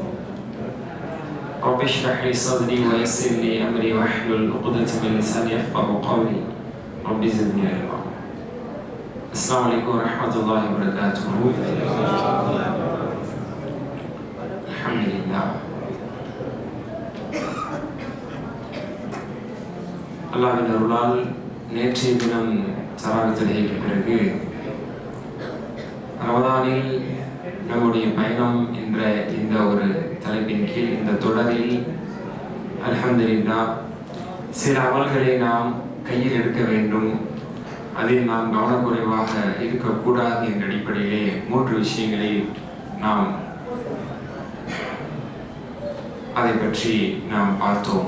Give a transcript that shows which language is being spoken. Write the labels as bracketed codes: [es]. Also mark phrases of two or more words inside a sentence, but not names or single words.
[ar] رب اشرح لي صدري ويسر لي أمري واحلل عقدة من لساني يفقهوا قولي رب زدني علما. السلام عليكم ورحمة الله وبركاته. الحمد لله. [ta] அல்லாஹ்வின் அருளால் நேற்றைய தினம் தராவி தொழுகைக்கு பிறகு ரமதானில் நம்முடைய பயணம் என்ற இந்த ஒரு தலைப்பின் கீழ் இந்த தொடரில் அல்ஹம்துலில்லாஹ் சில அமல்களை நாம் கையில் எடுக்க வேண்டும், அதில் நாம் கவனக்குறைவாக இருக்கக்கூடாது என்ற அடிப்படையிலே 3 விஷயங்களை நாம் அதை பற்றி நாம் பார்த்தோம்.